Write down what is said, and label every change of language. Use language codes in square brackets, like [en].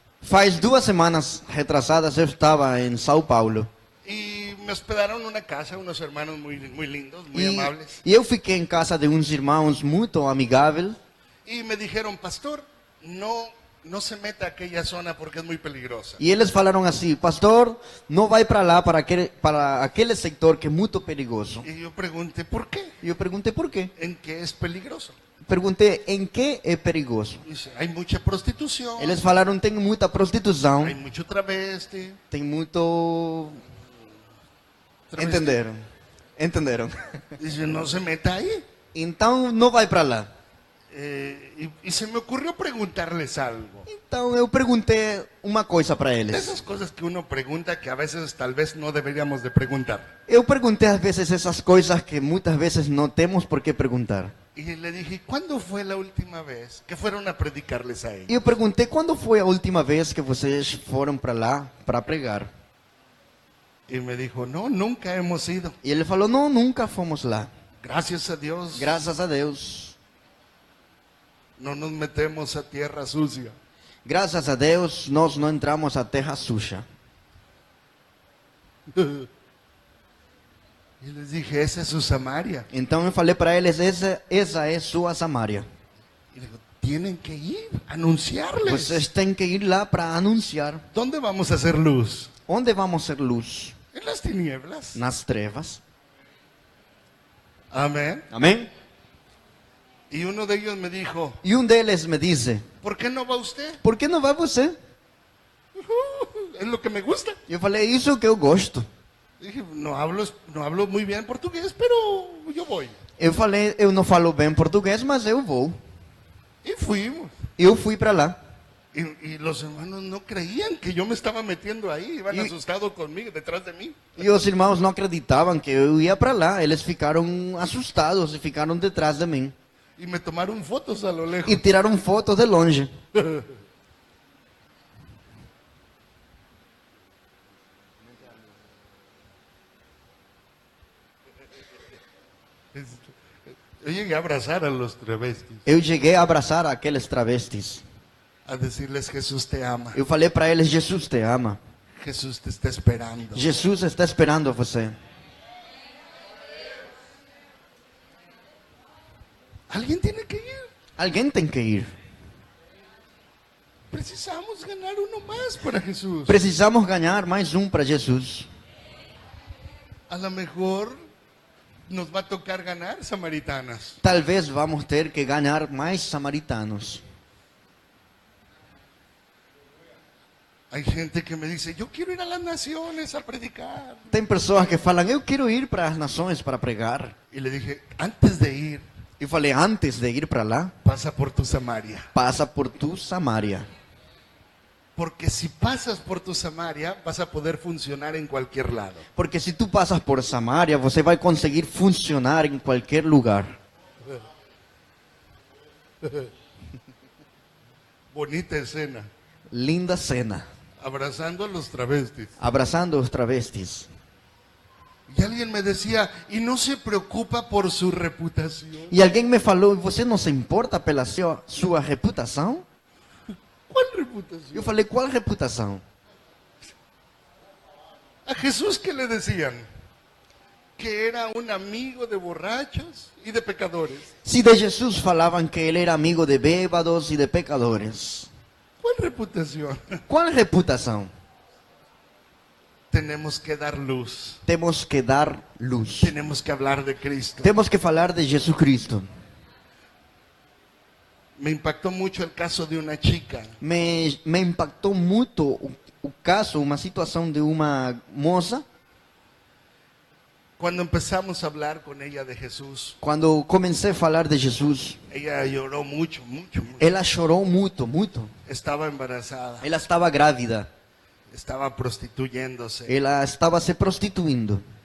[pt] Faz 2 semanas retrasadas eu estava em São Paulo. [es] y me hospedaron en una casa unos hermanos muy lindos, muy amables. [pt] E eu fiquei em casa de uns irmãos muito amigáveis. [es] Y me dijeron, pastor, no se meta a aquella zona porque es muy peligrosa. [pt] E eles falaram assim: pastor, não vai para lá, para aquele sector que é muito perigoso. [es] Y yo pregunté, ¿por qué? [pt] E eu perguntei por quê. [es] ¿En qué es peligroso? [pt] Perguntei em que é perigoso. [es] Dice, hay mucha prostitución, [pt] Eles falaram: tem muita prostituição, [es] hay mucho travesti. [pt] tem muito... travesti. Entenderam. [es] Dice, no se meta ahí. [pt] Então não vai para lá. [es] Y se me ocurrió preguntarles algo. [pt] Então eu perguntei uma coisa para [es] De [pt] eles. [es] esas cosas que uno pregunta que a veces tal vez no deberíamos de preguntar. [pt] Eu perguntei às vezes essas coisas que muitas vezes não temos por que perguntar. [es] Y le dije, ¿cuándo fue la última vez que fueron a predicarles a [pt] E [es] ellos? [pt] eu perguntei: quando foi a última vez que vocês foram para lá para pregar? [es] Y me dijo, no, nunca hemos ido. [pt] E ele falou: não, nunca fomos lá. [es] Gracias a Dios, [pt] Graças a Deus. [es] no nos metemos a tierra sucia. [pt] Graças a Deus, nós não entramos a terra suja. [es] Y les dije, esa es su Samaria. [pt] Então eu falei para eles: essa é sua Samaria. [es] Y digo, tienen que ir a anunciarles. [pt] Vocês têm que ir lá para anunciar. [es] ¿Dónde vamos a hacer luz? [pt] Onde vamos ser luz? [es] En las tinieblas. [pt] Nas trevas. [es] Amén. [pt] Amém? [es] Y uno de ellos me dijo, [pt] E um deles me disse, [es] ¿por qué no va usted? [pt] por que não vai você? [es] Es lo que me gusta. [pt] E eu falei, isso que eu gosto. [es] Dije, no hablo muy bien portugués, pero yo voy. [pt] Eu falei, eu não falo bem português, mas eu vou. [es] Y fuimos. [pt] Eu fui para lá. [es] Y los hermanos no creían que yo me estaba metiendo ahí, iban Y- asustados conmigo, detrás de mí. [pt] E os irmãos não acreditavam que eu ia para lá. Eles ficaram assustados e ficaram detrás de mim. [es] Y me tomaron fotos a lo lejos. [pt] E tiraram fotos de longe. [es] Yo llegué a abrazar a los travestis, [pt] Eu cheguei a abraçar aqueles travestis. [es] a decirles, Jesús te ama, [pt] Eu falei para eles, Jesus te ama. [es] Jesús te está esperando. [pt] Jesus está esperando você. [es] Alguien tiene que ir. [pt] Alguém tem que ir. [es] Precisamos ganar uno más para Jesús. [pt] Precisamos ganhar mais um para Jesus. [es] A lo mejor nos va a tocar ganar samaritanas. [pt] Talvez vamos ter que ganhar mais samaritanos. [es] Hay gente que me dice, yo quiero ir a las naciones a predicar. [pt] Tem pessoas que falam, eu quero ir para as nações para pregar. [es] Y le dije, antes de ir, [pt] Eu falei, antes de ir para lá, [es] pasa por tu Samaria. [pt] passa por tu Samaria. [es] Porque si pasas por tu Samaria, vas a poder funcionar en cualquier lado. [pt] Porque se tu passas por Samaria, você vai conseguir funcionar em qualquer lugar. [es] Bonita escena. [pt] Linda cena. [es] Abrazando a los travestis. [pt] Abraçando os travestis. [es] Y alguien me decía, y no se preocupa por su reputación. [pt] E alguém me falou, você não se importa pela sua reputação? [es] ¿Cuál reputación? [pt] Eu falei, qual reputação? [es] A Jesús, ¿qué le decían? Que era un amigo de borrachos y de pecadores. [pt] Se de Jesus falavam que ele era amigo de bêbados e de pecadores. [es] ¿Cuál reputación? [pt] Qual reputação? [es] Tenemos que dar luz. [pt] Temos que dar luz. [es] Tenemos que hablar de Cristo. [pt] Temos que falar de Jesus Cristo. [es] Me impactó mucho el caso de una chica. [pt] Me impactou muito o caso, uma situação de uma moça. [es] Cuando empezamos a hablar con ella de Jesús, [pt] Quando comecei a falar de Jesus, [es] ella lloró mucho, mucho, mucho. [pt] ela chorou muito, muito. [es] Estaba embarazada, [pt] Ela estava grávida. [es] estaba prostituyéndose. [pt] Ela estava se prostituindo.